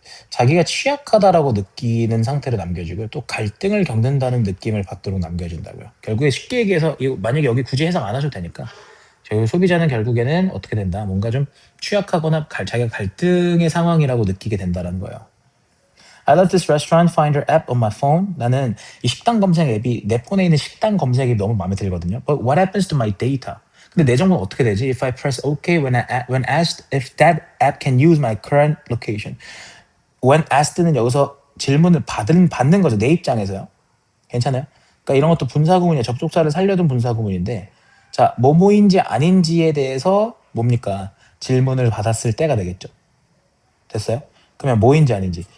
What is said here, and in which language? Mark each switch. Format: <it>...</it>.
<ko>자기가 취약하다라고 느끼는 상태로 남겨지고요. 또 갈등을 겪는다는 느낌을 받도록 남겨진다고요. 결국에 쉽게 얘기해서 만약에 여기 굳이 해석 안 하셔도 되니까 저희 소비자는 결국에는 어떻게 된다? 뭔가 좀 취약하거나 자기가 갈등의 상황이라고 느끼게 된다는 거예요.</ko> <en>I love this restaurant finder app on my phone.</en> <ko>나는 이 식당 검색 앱이 내 폰에 있는 식당 검색이 너무 마음에 들거든요.</ko> <en>But what happens to my data?</en> <ko>근데 내 정보는 어떻게 되지?</ko> <en>If I press OK when asked if that app can use my current location.</en> <ko>When asked 는 여기서 질문을 받는 거죠. 내 입장에서요. 괜찮아요? 그러니까 이런 것도 분사구문이에요. 접속사를 살려둔 분사구문인데 자, 뭐뭐인지 아닌지에 대해서 뭡니까? 질문을 받았을 때가 되겠죠. 됐어요? 그러면 뭐인지 아닌지.</ko>